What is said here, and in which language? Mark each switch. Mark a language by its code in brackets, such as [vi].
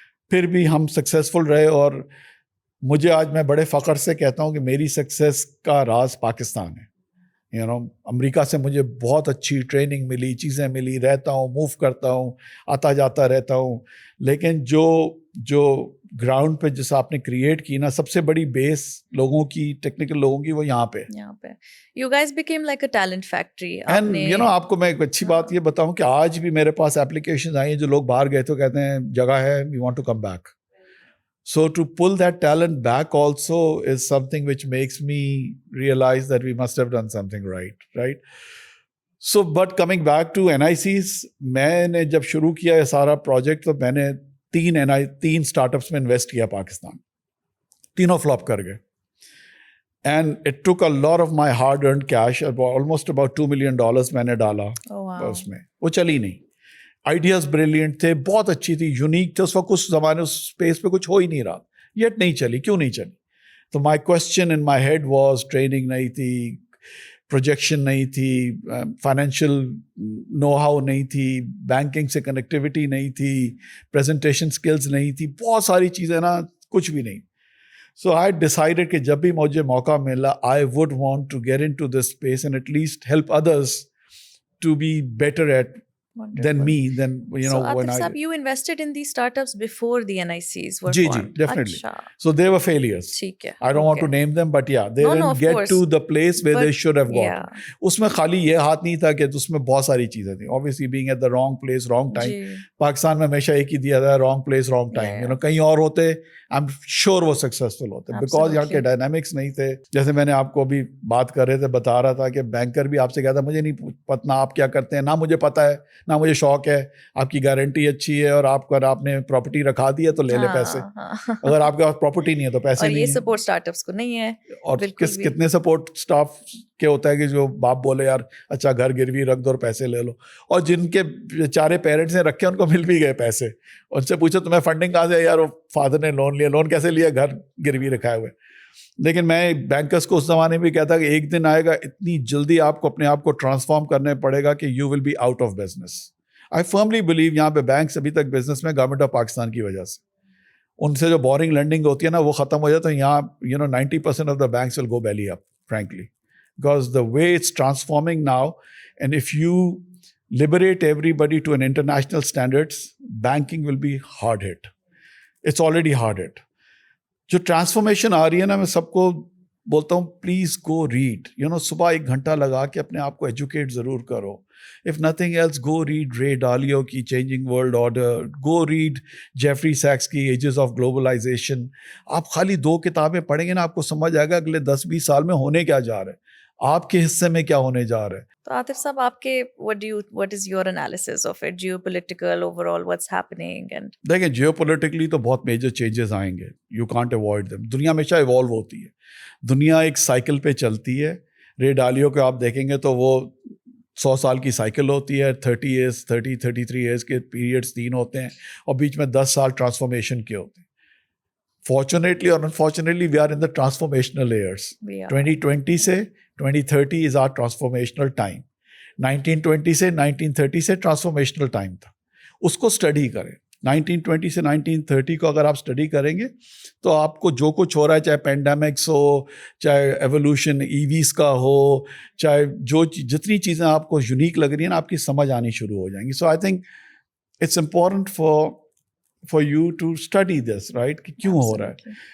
[ur] پھر بھی ہم سکسیزفل رہے, اور مجھے آج میں بڑے فخر سے کہتا ہوں کہ میری سکسیس کا راز پاکستان ہے. امریکہ سے مجھے بہت اچھی ٹریننگ ملی, چیزیں ملی, رہتا ہوں, موو کرتا ہوں, آتا جاتا رہتا ہوں, لیکن جو گراؤنڈ پہ جس آپ نے کریٹ کی نا, سب سے بڑی بیس لوگوں کی, ٹیکنیکل لوگوں کی, وہ یہاں پہ. [en] You guys became like a talent factory. [ur] And آپ کو میں ایک اچھی بات یہ بتاؤں کہ آج بھی میرے پاس اپلیکیشنز آئی ہیں جو لوگ باہر گئے تو کہتے ہیں جگہ ہے, [en] we want to come back. So to pull that talent back also is something which makes me realize that we must have done something right? So but coming back to NICs, [ur] میں نے جب شروع کیا یہ سارا project تو میں نے تین اسٹارٹ اپس میں انویسٹ کیا پاکستان, تینوں فلاپ کر گئے. [en] And it took a lot of my hard earned cash, almost about $2 million [ur] میں نے ڈالا اس میں, وہ چلی نہیں. آئیڈیاز بریلینٹ تھے, بہت اچھی تھی, یونیک تھے, اس وقت اس زمانے اس اسپیس پہ کچھ ہو ہی نہیں رہا, یٹ نہیں چلی. کیوں نہیں چلی؟ تو [en] my question in my head was [ur] training نہیں تھی, پروجیکشن نہیں تھی, فائنینشیل نو ہاؤ نہیں تھی, بینکنگ سے کنیکٹیوٹی نہیں تھی, پریزنٹیشن اسکلز نہیں تھی, بہت ساری چیزیں نا, کچھ بھی نہیں. [en] so I decided [ur] کہ جب بھی مجھے موقع ملا [en] I would want to get into this space and at least help others to be better at than me, then so when Atif, you invested in these startups before the NICs were formed? Definitely. So they were failures. I don't want to name them, but yeah, they didn't get to the place where they should have got. [ur] اس میں خالی یہ ہاتھ نہیں تھا کہ اس میں بہت ساری چیزیں تھیں. [en] Obviously being at the wrong place, wrong time. [ur] Pakistan میں ہمیشہ ایک ہی دیا تھا, [en] wrong place, wrong time. [ur] کہیں اور ہوتے, [en] I'm sure [ur] وہ successful ہوتے, because یہاں کے ڈائنامکس نہیں تھے. جیسے میں نے آپ کو ابھی بات کر رہے تھے, بتا رہا تھا کہ بینکر بھی آپ سے کہتا مجھے نہیں پتہ آپ کیا کرتے ہیں, نہ مجھے پتا ہے, نہ مجھے شوق ہے, آپ کی گارنٹی اچھی ہے اور آپ نے پراپرٹی رکھا دی ہے تو لے لے پیسے. اگر آپ کے پاس پراپرٹی نہیں ہے تو پیسے اور نہیں یہ ہیں. سپورٹ اسٹارٹ اپس کو نہیں ہے. اور کتنے سپورٹ اسٹاف کے ہوتا ہے کہ جو باپ بولے یار اچھا گھر گروی رکھ دو اور پیسے لے لو, اور جن کے بیچارے پیرنٹس نے رکھے ان کو مل بھی گئے پیسے, ان سے پوچھو تمہیں فنڈنگ کہاں سے, یار وہ فادر نے لون لیا. لون کیسے لیا؟ گھر گروی رکھائے ہوئے. لیکن میں بینکرس کو اس زمانے میں کہتا کہ ایک دن آئے گا اتنی جلدی آپ کو اپنے آپ کو ٹرانسفارم کرنے پڑے گا کہ [en] You will be out of business. I firmly believe [ur] یہاں پہ بینکس ابھی تک بزنس میں گورنمنٹ آف پاکستان کی وجہ سے, ان سے جو بورنگ لینڈنگ ہوتی ہے نا وہ ختم ہو جاتا ہے. یہاں 90% of the banks will go belly up [en] frankly, because the way it's transforming now, and if you liberate everybody to an international standards, banking will be hard hit. It's already hard hit. [ur] جو transformation آ رہی ہے نا, میں سب کو بولتا ہوں [en] please go read, [ur] صبح 1 گھنٹہ لگا کے اپنے آپ کو ایجوکیٹ ضرور کرو. [en] If nothing else, go read Ray Dalio کی Changing World Order, go read Jeffrey Sachs کی Ages of Globalization. [ur] آپ خالی 2 کتابیں پڑھیں گے نا, آپ کو سمجھ آئے گا اگلے 10-20 سال میں ہونے کیا جا رہا ہے, آپ کے حصے میں کیا ہونے جا رہا ہے. تو عاطف صاحب آپ کے [en] what is your analysis of it, geopolitical overall what's happening? And [ur] دیکھیں جیو پولیٹیکلی تو بہت میجر چینجز آئیں گے, [en] You can't avoid them. [ur] دنیا ہمیشہ ایوالو ہوتی ہے, دنیا ایک سائیکل پہ چلتی ہے. رے ڈالیو کو آپ دیکھیں گے تو وہ 100 سال کی سائیکل ہوتی ہے, 33 ایئرس کے پیریڈس 3 ہوتے ہیں, اور بیچ میں 10 سال ٹرانسفارمیشن کے ہوتے ہیں. [en] Fortunately اور unfortunately we are in the transformational years. 2020 سے 2030 is are transformational time. [ur] 1920 سے 1930 سے ٹرانسفارمیشنل ٹائم تھا, اس کو اسٹڈی کریں. 1920 سے 1930 کو اگر آپ اسٹڈی کریں گے تو آپ کو جو کچھ ہو رہا ہے, چاہے پینڈیمکس ہو, چاہے ایوولوشن ایویز کا ہو, چاہے جتنی چیزیں آپ کو یونیک لگ رہی ہیں نا, آپ کی سمجھ آنی شروع ہو جائیں گی. [en] so I think it's important for you to study this, right, [ur] کہ کیوں ہو رہا ہے.